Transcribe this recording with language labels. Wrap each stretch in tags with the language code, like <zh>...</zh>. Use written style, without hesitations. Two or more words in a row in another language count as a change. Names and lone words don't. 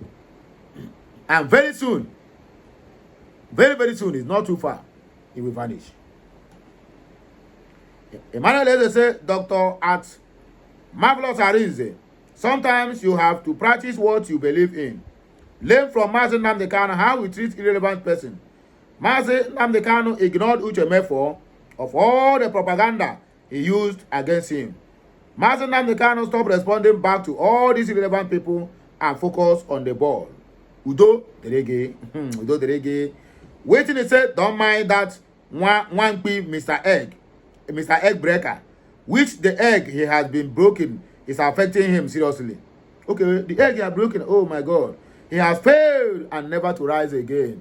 <en>And very soon, very soon, it's not too far, he will vanish. Emmanuel Eze say, Doctor at Marvelous Arinze, sometimes you have to practice what you believe in. Learn from Mazi Nnamdi Kanu how we treat irrelevant person. Mazi Nnamdi Kanu ignored Uche Mefo of all the propaganda he used against him. Mazi Nnamdi Kanu stopped responding back to all these irrelevant people and focus on the ball. Udo Derege. Udo Derege. Waiting, he said, don't mind that one Mr. Egg breaker, which the egg he has been broken is affecting him seriously. Okay, the egg he has broken, oh my God. He has failed and never to rise again.</en>